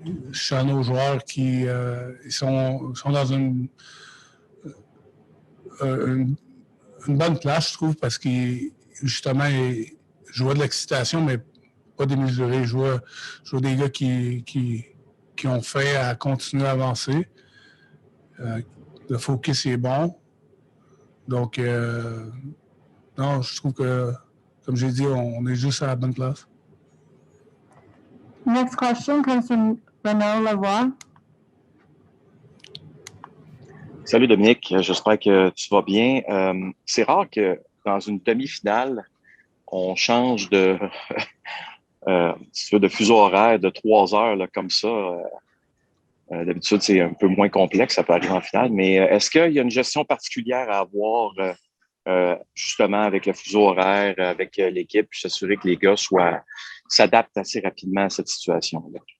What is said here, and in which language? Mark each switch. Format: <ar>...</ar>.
<fr>Je suis à nos joueurs qui ils sont dans une bonne place, je trouve, parce qu'ils, justement, je vois de l'excitation, mais pas démesurée. Je vois des gars qui ont fait à continuer à avancer. Le focus est bon. Donc, non, je trouve que, comme j'ai dit, on est juste à la bonne place.</fr> <en>Next question comes from Renaud Lavoie.</en> <fr>Salut Dominique, j'espère que tu vas bien. C'est rare que dans une demi-finale, on change de fuseau horaire de 3 heures là, comme ça. D'habitude, c'est un peu moins complexe, ça peut arriver en finale, mais est-ce qu'il y a une gestion particulière à avoir justement avec le fuseau horaire, avec l'équipe, puis s'assurer que les gars s'adaptent assez rapidement à cette situation-là?</fr>